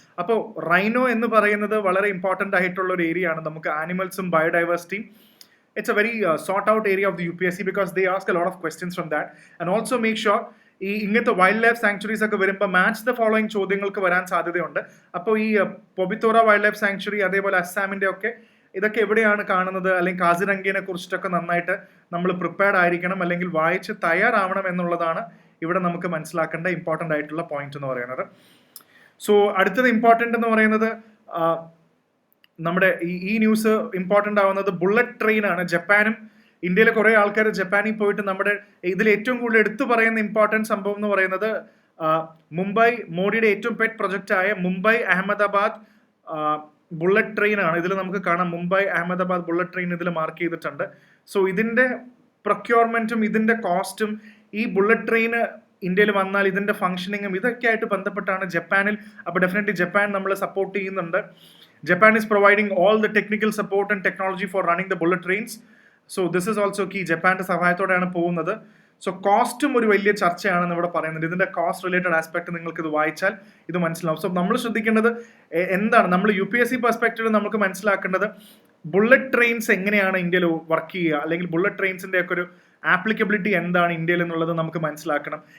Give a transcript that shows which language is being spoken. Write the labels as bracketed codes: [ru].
[ml] അപ്പോൾ റൈനോ എന്ന് പറയുന്നത് വളരെ ഇമ്പോർട്ടൻ്റ് ആയിട്ടുള്ള ഒരു ഏരിയ ആണ്. നമുക്ക് ആനിമൽസും ബയോഡൈവേഴ്സിറ്റിയും, [en] it's a very sought out area of the UPSC because they ask a lot of questions from that. And also make sure [ml] ഈ ഇങ്ങനത്തെ വൈൽഡ് ലൈഫ് സാങ്ച്വറീസ് ഒക്കെ വരുമ്പോൾ മാച്ച് ദ ഫോളോയിങ് ചോദ്യങ്ങൾക്ക് വരാൻ സാധ്യതയുണ്ട്. അപ്പോൾ ഈ പൊബിത്തോറ വൈൽഡ് ലൈഫ് സാങ്ച്വറി, അതേപോലെ അസാമിൻ്റെ ഒക്കെ ഇതൊക്കെ എവിടെയാണ് കാണുന്നത്, അല്ലെങ്കിൽ കാസിരംഗയെ കുറിച്ചിട്ടൊക്കെ നന്നായിട്ട് നമ്മൾ പ്രിപ്പയർഡ് ആയിരിക്കണം, അല്ലെങ്കിൽ വായിച്ച് തയ്യാറാവണം എന്നുള്ളതാണ് ഇവിടെ നമുക്ക് മനസ്സിലാക്കേണ്ട ഇമ്പോർട്ടൻ്റ് ആയിട്ടുള്ള പോയിന്റ് എന്ന് പറയുന്നത്. സോ അടുത്തത് ഇമ്പോർട്ടൻ്റ് എന്ന് പറയുന്നത് നമ്മുടെ ഈ ന്യൂസ് ഇമ്പോർട്ടൻ്റ് ആവുന്നത് ബുള്ളറ്റ് ട്രെയിൻ ആണ്. ജപ്പാനും ഇന്ത്യയിലെ കുറേ ആൾക്കാർ ജപ്പാനിൽ പോയിട്ട് നമ്മുടെ ഇതിൽ ഏറ്റവും കൂടുതൽ എടുത്തു പറയുന്ന ഇമ്പോർട്ടൻറ്റ് സംഭവം എന്ന് പറയുന്നത് മുംബൈ, മോഡിയുടെ ഏറ്റവും pet പ്രൊജക്റ്റായ Mumbai Ahmedabad bullet train ആണ്. ഇതിൽ നമുക്ക് കാണാം മുംബൈ അഹമ്മദാബാദ് ബുള്ളറ്റ് ട്രെയിൻ ഇതിൽ മാർക്ക് ചെയ്തിട്ടുണ്ട്. സോ ഇതിൻ്റെ പ്രൊക്യൂർമെൻറ്റും ഇതിൻ്റെ കോസ്റ്റും, ഈ ബുള്ളറ്റ് ട്രെയിൻ ഇന്ത്യയിൽ വന്നാൽ ഇതിൻ്റെ ഫംഗ്ഷനിങ്ങും ഇതൊക്കെ ആയിട്ട് ബന്ധപ്പെട്ടാണ് ജപ്പാനിൽ. അപ്പോൾ ഡെഫിനറ്റ്ലി ജപ്പാൻ നമ്മൾ സപ്പോർട്ട് ചെയ്യുന്നുണ്ട്. [en] Japan is providing all the technical support and technology for running the bullet trains. So this is also key. [ml] ജപ്പാന്റെ സഹായത്തോടെയാണ് പോകുന്നത്. സോ കോസ്റ്റും ഒരു വലിയ ചർച്ചയാണെന്ന് ഇവിടെ പറയുന്നുണ്ട്. ഇതിന്റെ കോസ്റ്റ് റിലേറ്റഡ് ആസ്പെക്ട് നിങ്ങൾക്ക് ഇത് വായിച്ചാൽ ഇത് മനസ്സിലാവും. സോ നമ്മൾ ശ്രദ്ധിക്കേണ്ടത് എന്താണ്, നമ്മൾ UPSC പെർസ്പെക്റ്റീവ് നമുക്ക് മനസ്സിലാക്കേണ്ടത് ബുള്ളറ്റ് ട്രെയിൻസ് എങ്ങനെയാണ് ഇന്ത്യയിൽ വർക്ക് ചെയ്യുക, അല്ലെങ്കിൽ ബുള്ളറ്റ് ട്രെയിൻസിന്റെ ഒക്കെ ഒരു ആപ്ലിക്കബിലിറ്റി എന്താണ് ഇന്ത്യയിൽ എന്നുള്ളത് നമുക്ക് മനസ്സിലാക്കണം.